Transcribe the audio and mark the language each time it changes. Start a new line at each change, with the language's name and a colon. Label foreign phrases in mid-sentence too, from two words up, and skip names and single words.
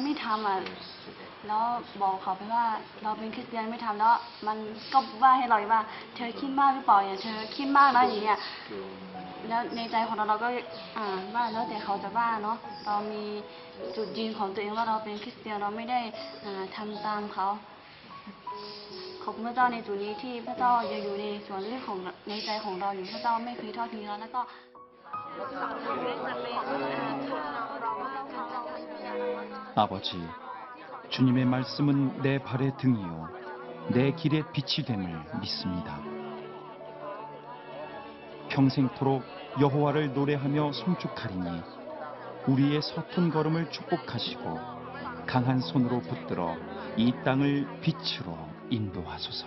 Thai: ไม่ทำแล้วบอกเขาไปว่าเราเป็นคริสเตียนไม่ทำแล้วมันก็ว่าให้เราว่าเธอคิดมากหรือเปล่าเธอคิดมากนะอย่างเงี้ยแล้วในใจของเราก็ว่าแล้วแต่เขาจะว่าเนาะเรามีจุดยืนของตัวเองว่าเราเป็นคริสเตียนเราไม่ได้ทำตามเขาขอบคุณพระเจ้าในจุดนี้ที่พระเจ้ายังอยู่ในส่วนลึกของในใจของเราอยู่พระเจ้าไม่เคยทอดทิ้งเราแล้วก็
Korean: 아버지, 주님의 말씀은 내 발의 등이요 내 길의 빛이 됨을 믿습니다. 평생토록 여호와를 노래하며 송축하리니 우리의 서툰 걸음을 축복하시고 강한 손으로 붙들어 이 땅을 빛으로 인도하소서.